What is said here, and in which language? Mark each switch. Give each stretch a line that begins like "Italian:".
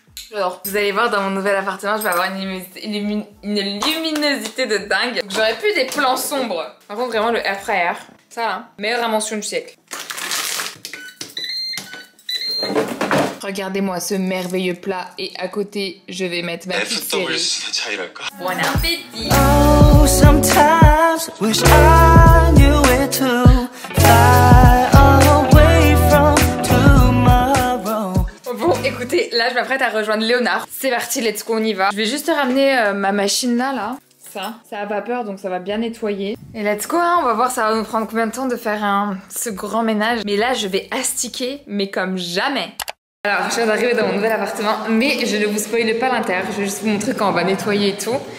French: J'adore. Vous allez voir dans mon nouvel appartement, je vais avoir une luminosité de dingue. J'aurais pu des plans sombres. Par contre, vraiment, le air fryer, ça là, meilleure invention du siècle. Regardez-moi ce merveilleux plat et à côté, je vais mettre ma petite série. Bon appétit!
English: Oh, sometimes wish I knew where to fly away from tomorrow.
French: Bon, écoutez, là, je m'apprête à rejoindre Léonard. C'est parti,
English: let's go,
French: on y va. Je vais juste ramener ma machine là. Ça a vapeur, donc ça va bien nettoyer. Et
English: let's go,
French: hein, on va voir ça va nous prendre combien de temps de faire ce grand ménage. Mais là, je vais astiquer, mais comme jamais. Alors, je viens d'arriver dans mon nouvel appartement, mais je ne vous spoile pas l'intérieur, je vais juste vous montrer quand on va nettoyer et tout.